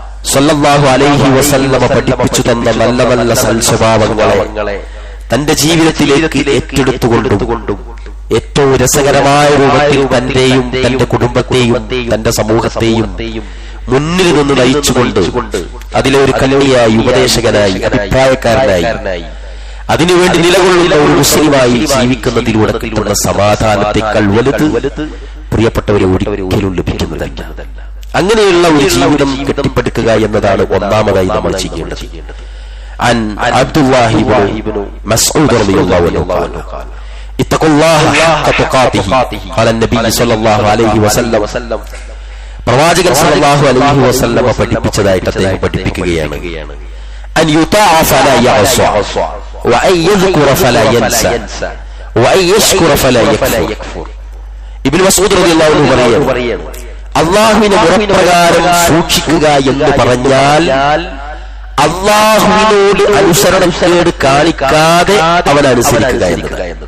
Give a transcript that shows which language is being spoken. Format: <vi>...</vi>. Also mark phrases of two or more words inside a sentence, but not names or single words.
<ar>صلى الله عليه وسلم</ar> <ml>പഠിപ്പിച്ചു തന്ന നല്ല നല്ല സൽസ്വഭാവങ്ങളെ തന്റെ ജീവിതത്തിലേക്ക് ഏറ്റെടുത്തുകൊണ്ടും ഏറ്റവും രസകരമായ രൂപത്തിൽ തന്റെയും തന്റെ കുടുംബത്തെയും തന്റെ സമൂഹത്തെയും മുന്നിൽ നിന്ന് നയിച്ചുകൊണ്ട് അതിലെ ഒരു കല്യായി ഉപദേശകനായി അഭിപ്രായക്കാരനായി അതിനുവേണ്ടി നിലകൊള്ളുന്ന ഒരു മുസ്ലിമായി ജീവിക്കുന്നതിലൂടെ കിട്ടുന്ന സമാധാനത്തെക്കാൾ വലുത് പ്രിയപ്പെട്ടവരെ ഒരിക്കലും ലഭിക്കുന്നതല്ല. അങ്ങനെയുള്ള ഒരു ജീവിതം കെട്ടിപ്പടുക്കുക എന്നതാണ് ഒന്നാമതായി നമ്മൾ ചെയ്യേണ്ടത്.</ml> <ar>عن عبد الله بن مسعود رضي الله عنه قال اتقوا الله حق تقاته قال النبي صلى الله عليه وسلم പ്രവാചകൻ صلى الله عليه وسلم</ar> <ml>പഠിപ്പിച്ചതായിട്ട് അദ്ദേഹം പഠിപ്പിക്കുകയാണ്</ml> <ar>أن يطاع فلا يعصى وأن يذكر فلا ينسى وأن يشكر فلا يكفر.</ar> <ml>ഇബ്നു മസ്ഊദ്</ml> <ar>رضي الله عنه</ar> <ml>പറയുന്നു, അല്ലാഹുവിനെ മുറപ്രകാരം സൂക്ഷിക്കുക എന്ന് പറഞ്ഞാൽ അല്ലാഹുവിനോട് അനുസരണക്കേട് കാണിക്കാതെ അവൻ അനുസരിക്കുക എന്നതാണ്.</ml>